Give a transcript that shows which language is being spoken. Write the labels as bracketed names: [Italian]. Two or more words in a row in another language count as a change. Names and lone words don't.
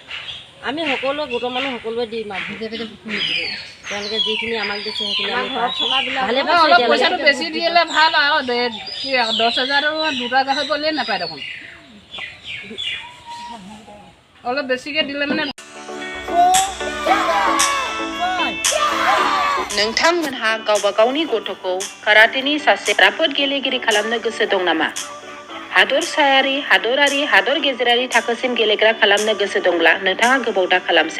[Assamese] আমি সকলোৱে গোটৰ মানুহ সকলোৱে দিম আৰু বিজেপিতে তেওঁলোকে যিখিনি আমাক দিছে সেইখিনি আমি ঘৰত থকাবিলাক ভালে অলপ পইচাটো বেছি দিলে ভাল আৰু 10,000 দুটা গাহৰি গ'লেই নাপায় দেখোন অলপ বেছিকৈ দিলে মানে [Bodo] नोंथांमोनहा गावबा गावनि गथ'खौ काराटेनि सासे राफोद गेलेगिरि खालामनो गोसो दं नामा? हादरसायारि, हादरारि, हादर गेजेरारि थाखोसिम गेलेग्रा खालामनो गोसो दंब्ला नोंथाङा गोबाव दा खालामसै।